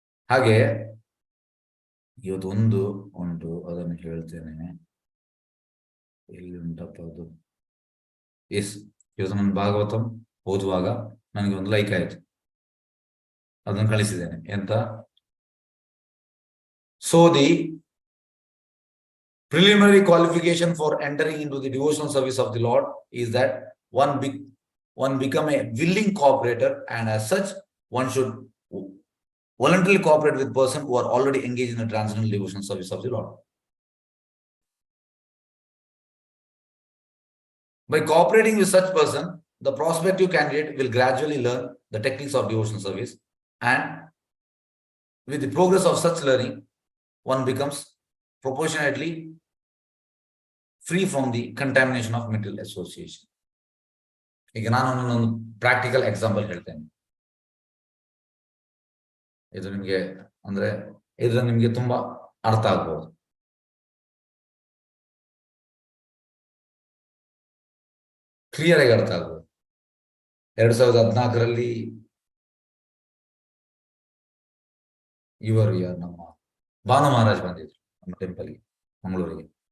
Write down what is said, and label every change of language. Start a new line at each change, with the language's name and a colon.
Kannada: ಹಾಗೆ ಇವತ್ತು ಒಂದು ಉಂಟು, ಅದನ್ನು ಹೇಳ್ತೇನೆ. ಎಲ್ಲಿ ಉಂಟಪ್ಪ ಅದು? ಎಸ್, ಇವತ್ತು ನಾನು ಭಾಗವತಂ ಓದುವಾಗ ನನಗೆ ಒಂದು ಲೈಕ್ ಆಯ್ತು, ಅದನ್ನು ಕಳಿಸಿದ್ದೇನೆ. ಎಂತ?
English: So the preliminary qualification for entering into the devotional service of the Lord is that one become a willing cooperator, and as such one should voluntarily cooperate with person who are already engaged in the transcendental devotional service of the Lord. By cooperating with such person, the prospective candidate will gradually learn the techniques of devotional service, and with the progress of such learning, one becomes proportionately free from the contamination of material association.
Kannada: ಈಗ ನಾನು ಒಂದು practical example ಹೇಳ್ತೇನೆ. ಇದು ನಿಮ್ಗೆ ಅಂದ್ರೆ ಇದ್ರ ನಿಮ್ಗೆ ತುಂಬಾ ಅರ್ಥ ಆಗ್ಬೋದು. ಕ್ಲಿಯರ್ ಆಗಿ ಅರ್ಥ ಆಗ್ಬೋದು. 2014ರಲ್ಲಿ ಇವರು ನಮ್ಮ ಭಾನು ಮಹಾರಾಜ್ ಬಂದಿದ್ರು ನಮ್ಮ ಟೆಂಪಲ್ಗೆ, ಮಂಗಳೂರಿಗೆ.